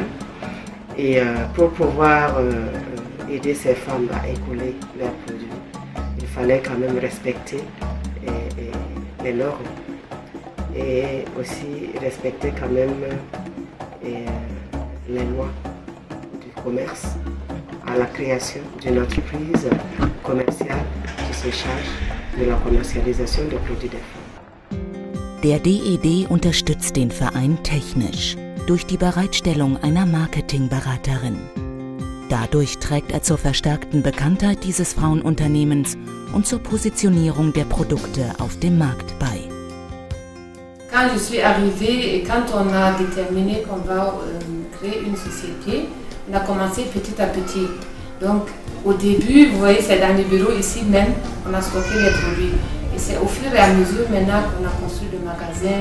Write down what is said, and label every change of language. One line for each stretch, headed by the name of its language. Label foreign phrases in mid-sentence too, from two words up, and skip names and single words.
French: Et pour pouvoir aider ces femmes à écouler leurs produits, il fallait quand même respecter les normes et aussi respecter quand même les lois du commerce à la création d'une entreprise commerciale qui se charge de la commercialisation des produits des femmes.
German: Der DED unterstützt den Verein technisch durch die Bereitstellung einer Marketingberaterin. Dadurch trägt er zur verstärkten Bekanntheit dieses Frauenunternehmens und zur Positionierung der Produkte auf dem Markt bei.
French: Quand je suis arrivée et quand on a déterminé qu'on va créer une société, on a commencé petit à petit. Donc au début, vous voyez, c'est dans le bureau ici même, on a stocké les produits. Et c'est au fur et à mesure maintenant qu'on a construit le magasin.